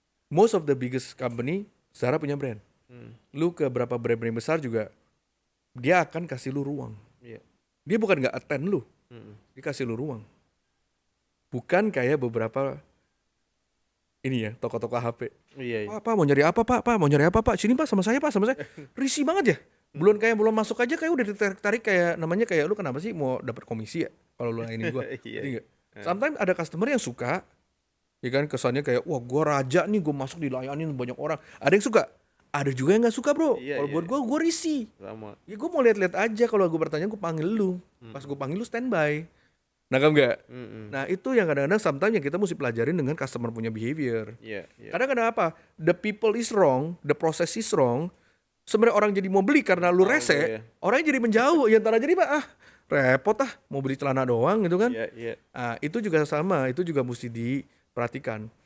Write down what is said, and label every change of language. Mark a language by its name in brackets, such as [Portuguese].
[English] Most of the biggest company, Zara [Indonesian] punya brand. Lu ke berapa brand-brand besar juga, dia akan kasih lu ruang. Dia bukan nggak attend lu. Dia kasih lu ruang. Bukan kayak beberapa ini ya, toko-toko HP. Iya. Pak, mau nyari apa, Pak? Mau nyari apa, Pak? Sini, Pak, sama saya. Risih banget ya. Belum masuk aja kayak udah ditarik kayak namanya kayak lu kenapa sih mau dapat komisi ya kalau lu lainin gua. Iya. Sometimes ada customer yang suka, ya kan, kesannya kayak wah gua raja nih, gua masuk dilayanin banyak orang. Ada yang suka, ada juga yang nggak suka, bro. Kalau buat gua risih. Sama. Ya gua mau lihat-lihat aja, kalau gua bertanya gua panggil lu. Pas gua panggil lu standby. Nangkap nggak? Nah itu yang kadang-kadang sometimes yang kita mesti pelajarin dengan customer punya behavior. Karena kenapa? [English] The people is wrong, the process is wrong. [Indonesian] Sebenarnya orang jadi mau beli karena lu rese, orangnya jadi menjauh. Ya ntar aja nih Pak, repot mau beli celana doang gitu kan. Itu juga sama, itu juga mesti diperhatikan.